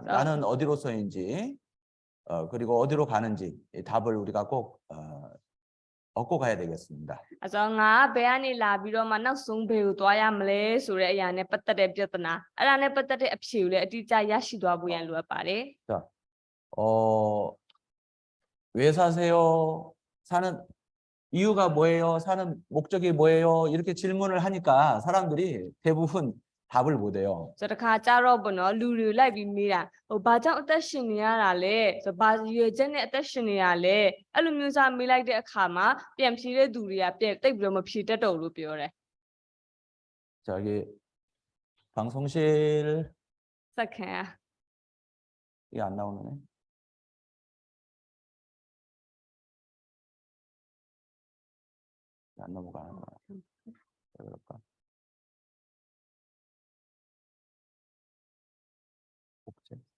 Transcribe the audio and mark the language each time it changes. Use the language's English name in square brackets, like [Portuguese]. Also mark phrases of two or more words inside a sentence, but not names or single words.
[Korean] 나는 어디로서인지 그리고 어디로 가는지 이 답을 우리가 꼭 얻고 가야 되겠습니다. [Burmese] အဲ့တော့ငါဘယ်ကနေလာပြီးတော့မှနောက်ဆုံးဘယ်ကိုသွားရမလဲဆိုတဲ့အရာနဲ့ပတ်သက်တဲ့ပြဿနာအဲ့ဒါနဲ့ပတ်သက်တဲ့အဖြေကိုလည်းအတိအကျရရှိသွားဖို့ရန်လိုအပ်ပါတယ် [Korean] 왜 사세요? 사는 이유가 뭐예요? 사는 목적이 뭐예요? 이렇게 질문을 하니까 사람들이 대부분 답을 못해요. [Burmese] ဆိုတော့တခါကြတော့ဘောနော်လူတွေလိုက်ပြီးမေးတာဟိုဘာကြောင့်အသက်ရှင်နေရတာလဲဆိုတော့ဘာရွယ်ချက်နဲ့အသက်ရှင်နေရလဲအဲ့လိုမျိုးစားမေးလိုက်တဲ့အခါမှာပြန်ဖြေတဲ့သူတွေကပြန်တိတ်ပြီးတော့မဖြေတတ်တော့ဘူးလို့ပြောတယ် [Korean] 저기 방송실 [Burmese] စက္ကန့် [Korean] 이게 안 나오네. 안 넘어가. 왜 그럴까? 복제.